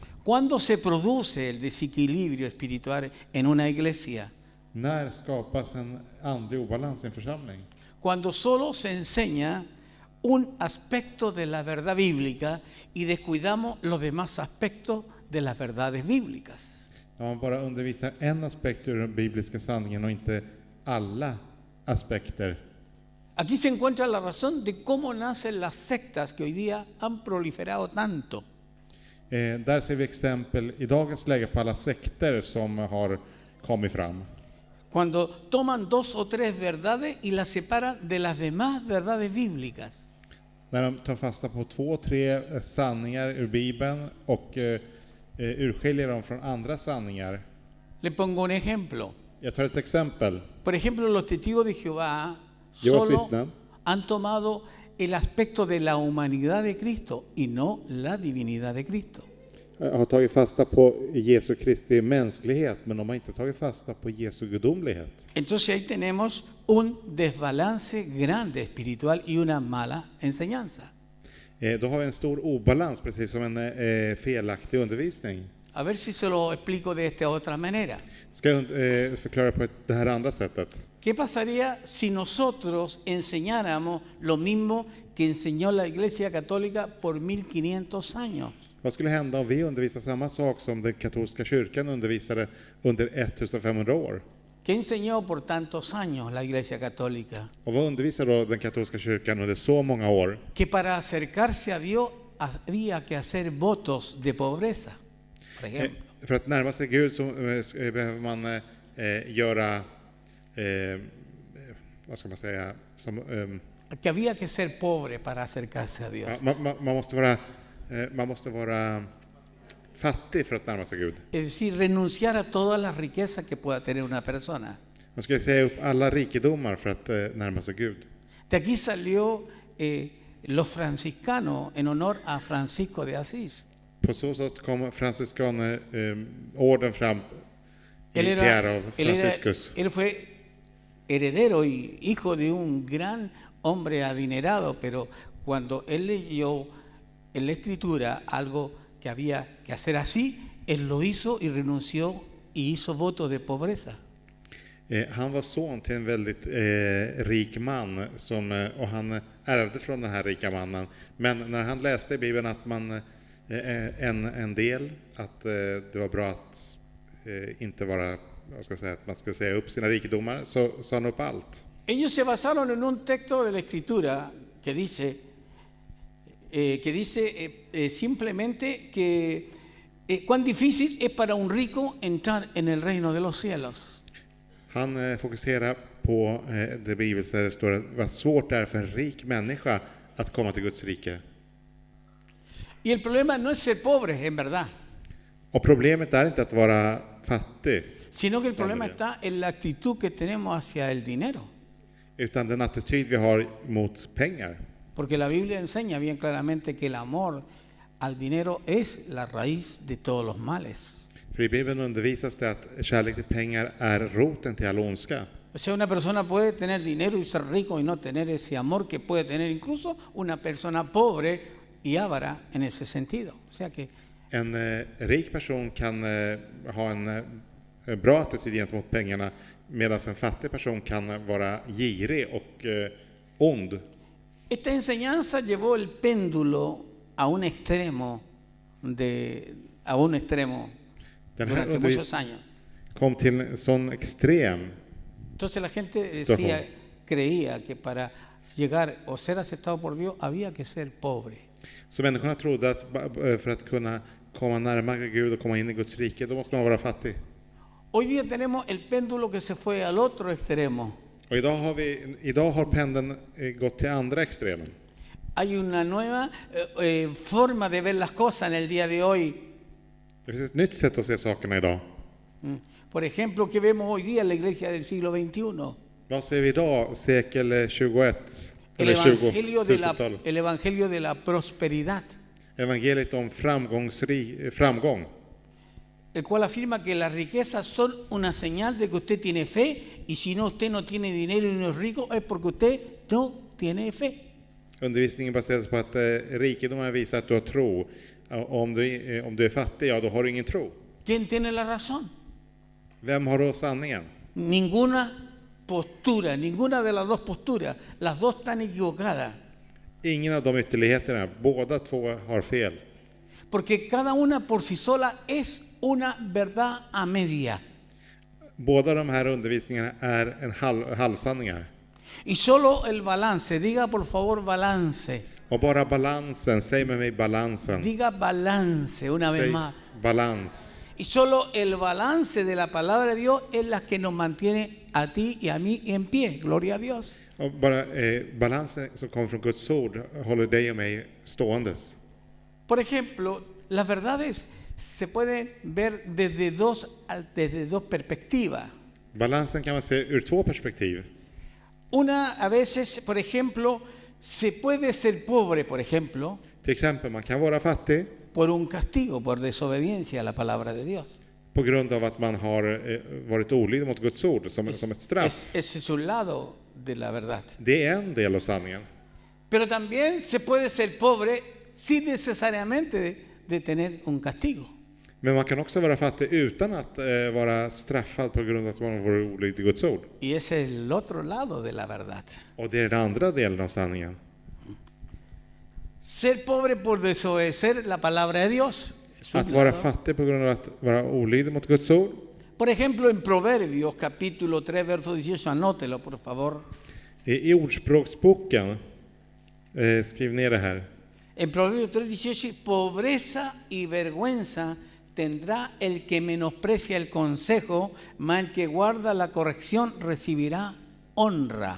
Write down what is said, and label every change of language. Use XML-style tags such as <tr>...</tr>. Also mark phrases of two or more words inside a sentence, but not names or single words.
<es>¿Cuándo se produce el desequilibrio espiritual en una iglesia?</es> <sv>När skapas en andlig obalans i en församling?</sv> <es>Cuando solo se enseña un aspecto de la verdad bíblica y descuidamos los demás aspectos de las verdades bíblicas.</es> <sv>När man bara undervisar en aspekt ur den bibliska sanningen och inte alla aspekter.</sv> <es>Aquí se encuentra la razón de cómo nacen las sectas que hoy día han proliferado tanto.</es> <sv>Där ser vi exempel i dagens läge på alla sekter som har kommit fram.</sv> <es>Cuando toman 2 o 3 verdades y las separan de las demás verdades bíblicas.</es> <sv>När de tar fasta på 2-3 sanningar ur Bibeln och urskiljer dem från andra sanningar.</sv> <es>Le pongo un ejemplo.</es> <sv>Jag tar ett exempel.</sv> <es>Por ejemplo, los testigos de Jehová</es> <sv>Jehovás</sv> <es>solo</es> <sv>vittnen</sv> <es>han tomado el aspecto de la humanidad de Cristo y no la divinidad de Cristo.</es> <sv>Har tagit fasta på Jesu Kristi mänsklighet, men de har inte tagit fasta på Jesu gudomlighet.</sv> <es>Entonces ahí tenemos un desbalance grande espiritual y una mala enseñanza.</es> <sv>Då har vi en stor obalans, precis som en felaktig undervisning.</sv> <es>A ver si se lo explico de esta otra manera.</es> <sv>Ska jag förklara på det här andra sättet?</sv> <es>¿Qué pasaría si nosotros enseñáramos lo mismo que enseñó la Iglesia Católica por 1500 años?</es> <sv>Vad skulle hända om vi undervisar samma sak som den katolska kyrkan undervisade under 1500 år?</sv> <es>¿Qué enseñó por tantos años la Iglesia Católica?</es> <sv>Och vad undervisar då den katolska kyrkan under så många år?</sv> <es>Que para acercarse a Dios había que hacer votos de pobreza, por ejemplo.</es> <sv>För att närma sig Gud så behöver man göra, vad ska man säga, som,</sv> <es>Que había que ser pobre para acercarse a Dios.</es> <sv>man måste vara fattig för att närma sig Gud.</sv> <es>Es decir, renunciar a todas las riquezas que pueda tener una persona.</es> <sv>Man ska säga upp alla rikedomar för att närma sig Gud.</sv> <es>De aquí salió los franciscanos en honor a Francisco de Asís.</es> <sv>På så sätt kom franciscanerorden fram i ära av Franciscus.</sv> <es>Él fue heredero y hijo de un gran hombre adinerado, pero cuando él leyó en la escritura algo que había que hacer así, él lo hizo y renunció y hizo voto de pobreza.</es> <sv>Han var son till en väldigt rik man och han ärvde från den här rika mannen. Men när han läste i Bibeln att man en del att det var bra att inte vara, vad ska jag säga, att man ska säga upp sina rikedomar, så sa han upp allt.</sv> <es>Ellos se basaron en un texto de la escritura que dice simplemente que cuán difícil es para un rico entrar en el reino de los cielos.</es> <sv>Han fokuserar på det bibeln där det står att vad svårt det är för en rik människa att komma till Guds rike.</sv> <es>Y el problema no es ser pobre, en verdad,</es> <sv>Och problemet är inte att vara fattig,</sv> <es>sino que el problema está en la actitud que tenemos hacia el dinero.</es> <sv>utan den attityd vi har mot pengar.</sv> <es>Porque la Biblia enseña bien claramente que el amor al dinero es la raíz de todos los males.</es> <sv>För i Bibeln undervisas det att kärlek till pengar är roten till all ondska.</sv> <es>O sea, una persona puede tener dinero y ser rico y no tener ese amor que puede tener incluso una persona pobre y avara en ese sentido. O sea que</es> <sv>En rik person kan ha en bra attityd gentemot pengarna, medan en fattig person kan vara girig och ond.</sv> <es>esta enseñanza llevó el péndulo a un extremo</es> <sv>Den här</sv> <es>durante muchos años.</es> <sv>kom till en sån extrem.</sv> <es>Entonces la gente creía que para llegar o ser aceptado por Dios había que ser pobre.</es> <sv>Så människorna trodde att för att kunna komma närmare Gud och komma in i Guds rike, då måste man vara fattig.</sv> <es>Hoy día tenemos el péndulo que se fue al otro extremo.</es> <sv>Och idag har pendeln gått till andra extremen.</sv> <es>Hay una nueva forma de ver las cosas en el día de hoy.</es> <sv>Det finns ett nytt sätt att se sakerna idag.</sv> <es>Por ejemplo, ¿qué vemos hoy día en la iglesia del siglo XXI?</es> <sv>Vad ser vi idag, sekel 21?</sv> <es>El</es> <sv>Eller 20-tal?</sv> <es>evangelio de la prosperidad.</es> <sv>Evangeliet om framgång.</sv> <es>el cual afirma que las riquezas son una señal de que usted tiene fe, y si no, usted no tiene dinero y no es rico, es porque usted no tiene fe.</es> <sv>Undervisningen baseras på att rikedomen visar att du har tro. Om du är fattig, ja, då har du ingen tro.</sv> <es>¿Quién tiene la razón?</es> <sv>Vem har då sanningen?</sv> <es>Ninguna postura, ninguna de las dos posturas, las dos están equivocadas.</es> <sv>Ingen av de ytterligheterna, båda två har fel.</sv> <es>Porque cada una por sí sola es una verdad a media.</es> <sv>Båda de här undervisningarna är en halvsanningar.</sv> <es>Y solo el balance, diga por favor balance.</es> <sv>Och bara balansen, säg med mig balansen.</sv> <es>Diga balance una vez</es> <sv>Säg</sv> <es>más.</es> <sv>balans.</sv> <es>Y solo el balance de la palabra de Dios es la que nos mantiene a ti y a mí en pie. Gloria a Dios.</es> <sv>Och bara balansen som kommer från Guds ord håller dig och mig ståendes.</sv> <es>Por ejemplo, las verdades se pueden ver desde dos perspectivas.</es> <sv>Balansen kan man se ur två perspektiv.</sv> <es>Una, a veces, por ejemplo, se puede ser pobre, por ejemplo,</es> <sv>Till exempel, man kan vara fattig</sv> <es>por un castigo, por desobediencia a la palabra de Dios.</es> <sv>på grund av att man har varit olydig mot Guds ord som ett straff.</sv> <es>Ese es un lado de la verdad.</es> <sv>Det är en del av sanningen.</sv> <es>Pero también se puede ser pobre sin necesariamente de tener un castigo.</es> <sv>Men man kan också vara fattig utan att vara straffad på grund av att man har varit olydig Guds ord.</sv> <es>Y ese es el otro lado de la verdad.</es> <sv>Och det är den andra delen av sanningen.</sv> <es>Ser pobre por desobedecer la palabra de Dios. Es un</es> <sv>Att vara</sv> <es>lado.</es> <sv>fattig på grund av att vara olydig mot Guds ord.</sv> <es>Por ejemplo, en Proverbios capítulo 3, verso 18, anótelo por favor.</es> <sv>I Ordspråksboken, skriv ner det här.</sv> <es>En Proverbios 3, 18, pobreza y vergüenza tendrá el que menosprecia el consejo, mas el que guarda la corrección recibirá honra.</es>